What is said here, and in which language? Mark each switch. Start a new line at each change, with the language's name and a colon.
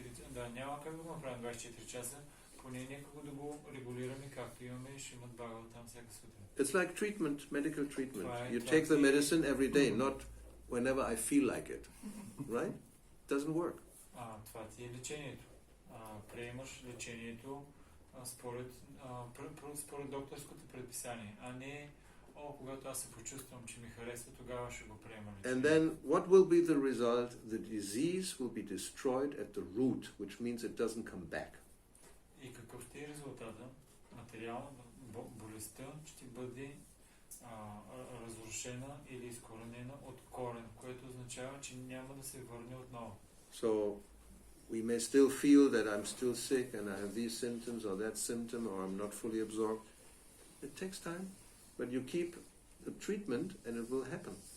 Bulgarian: Да, няма как да го направим 24 часа, поне нека го да го регулираме, както имаме Шримад Бхагаватам всяка сутрин.
English: It's like treatment, medical treatment. You take the medicine every day, not whenever I feel like it. Right? Doesn't work.
Bulgarian: Това ти е лечението. Приемаш лечението според докторското предписание, а не когато аз се почувствам, че ми харесва, тогава ще го приема лечението.
English: And then what will be the result? The disease will be destroyed at the root, which means it doesn't come back.
Bulgarian: И какъв ще е резултата? Материално болестта ще бъде разрушена или изкоренена от корен, което означава, че няма да се върне отново.
English: So we may still feel that I'm still sick and I have these symptoms or that symptom or I'm not fully absorbed. It takes time, but you keep the treatment and it will happen.